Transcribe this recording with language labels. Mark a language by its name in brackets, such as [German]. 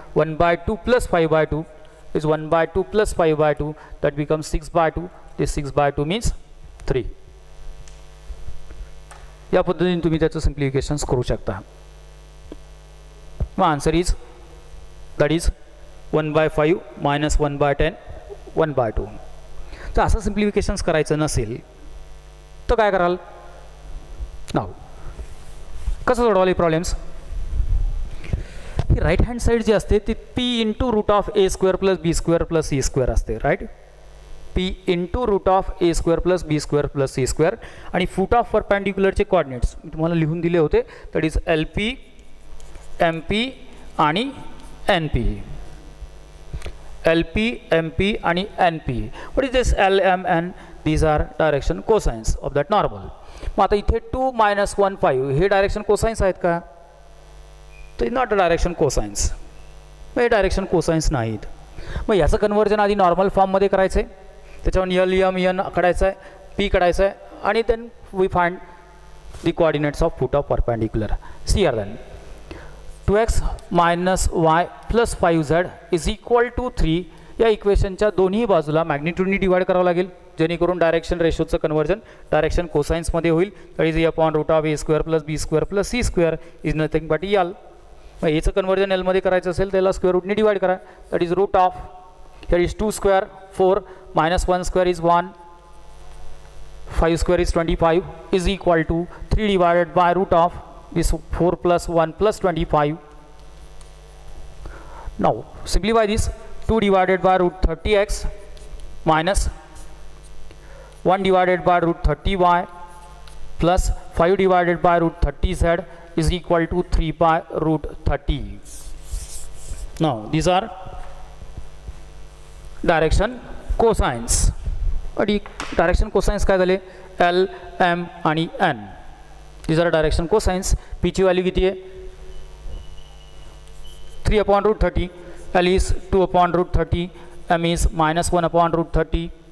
[English] 1/2 plus 5/2 is 1/2 plus 5/2, that becomes 6/2. This 6/2 means 3. [Marathi] या पद्धतीने तुम्ही त्याचं सिम्प्लिफिकेशन्स करू शकता. मग [English] answer is that is [Marathi] 1/5 minus 1/10 1/2. तर असं सिम्प्लिफिकेशन्स करायचं नसेल तर काय कराल? नाव कसं सोडवाल हे प्रॉब्लेम्स? ही राईट हँड साईड जी असते ती p into route of a square plus b square plus c square असते, right? p into route of a square plus b square plus c square. आणि फूट ऑफ परपॅन्डिक्युलरचे कॉर्डिनेट्स मी तुम्हाला लिहून दिले होते, that is LP, MP आणि NP. LP, MP आणि NP. [English] What is this L, M, N? These are direction cosines of that normal. [Marathi] मग आता इथे 2 - 1 5 हे डायरेक्शन कोसाइन्स आहेत का? तर [English] Not a direction cosines. [Marathi] मग हे डायरेक्शन कोसाइन्स नाहीत. मग याचं कन्वर्जन आधी नॉर्मल फॉर्ममध्ये करायचं आहे, त्याच्यावर L, M, N काढायचं आहे, P काढायचं आहे, आणि [English] Then we find the coordinates of foot of perpendicular. See R then 2x minus y plus 5z is equal to 3. [Marathi] या इक्वेशनच्या दोन्ही बाजूला मॅग्निट्यूडनी डिवाइड करावं लागेल, जेणेकरून डायरेक्शन रेशोचं कन्वर्जन डायरेक्शन कोसाइन्समध्ये होईल. [English] That is upon root of a square plus b square plus c square is nothing but L. [Marathi] मग याचं कन्वर्जन एलमध्ये करायचं असेल त्याला स्क्वेअर रूटने डिवाइड करा. [English] That is root of here is 2 square 4 minus 1 square is 1, 5 square is 25 is equal to 3 divided by root of this 4 plus 1 plus 25. Now simplify this. 2 divided by root 30x minus 1 divided by root 30y plus 5 divided by root 30z is equal to 3 by root 30. Now these are direction cosines. [Marathi] आणि direction cosines काय झाले? L, M आणि N. [English] these are direction cosines. [Marathi] P ची value किती आहे? [English] 3/√30. L is 2/√30. M is minus 1/√30.